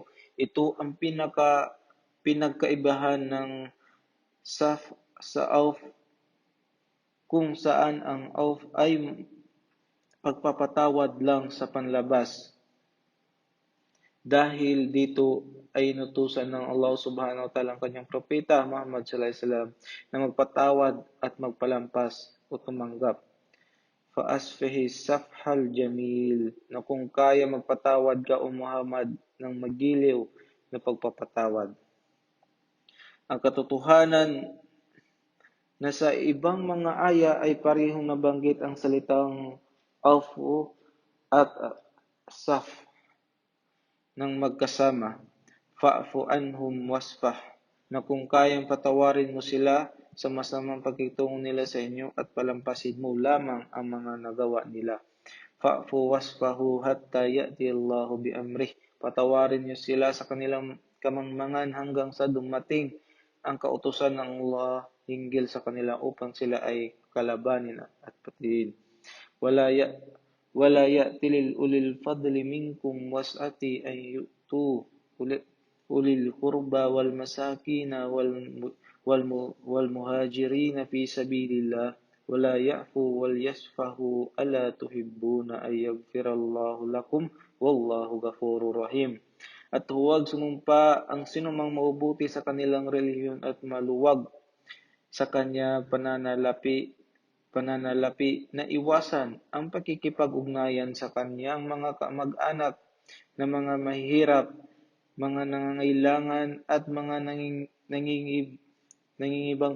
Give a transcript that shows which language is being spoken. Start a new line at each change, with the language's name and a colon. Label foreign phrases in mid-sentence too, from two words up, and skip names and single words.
Filipino: Ito ang pinagkaibahan ng saf sa auf, kung saan ang auf ay pagpapatawad lang sa panlabas. Dahil dito ay inutusan ng Allah
Arabic: سبحانه وتعالى
Filipino: ang kanyang propeta Muhammad
Arabic: صلى الله عليه وسلم
Filipino: na magpatawad at magpalampas o tumanggap.
Arabic: فاصفح الصفح الجميل,
Filipino: na kung kaya magpatawad ka o Muhammad ng magiliw na pagpapatawad. Ang katotohanan na sa ibang mga aya ay parehong nabanggit ang salitang afu at saf ng magkasama.
Arabic: فاعف عنهم واصفح,
Filipino: na kung kayang patawarin mo sila sa masamang pagkitungo nila sa inyo at palampasin mo lamang ang mga nagawa nila.
Arabic: فاعفوا واصفحوا حتى يأتي الله بأمره.
Filipino: Patawarin niyo sila sa kanilang kamangmangan hanggang sa dumating ang kautusan ng Allah hinggil sa kanila upang sila ay kalabanin at patiin.
Arabic: ولا يأتل أولو الفضل منكم والسعة أن يؤتوا أولي القربى والمساكين والمهاجرين في سبيل الله ولا يعفوا وليصفحوا ألا تحبون أن يغفر الله لكم والله غفور رحيم.
Filipino: At huwag sumumpa ang sinumang maubuti sa kanilang relihiyon at maluwag sa kanya pananalapi na iwasan ang pakikipag-ugnayan sa kanyang mga kamag-anak na mga mahihirap, mga nangangailangan at mga nangingibang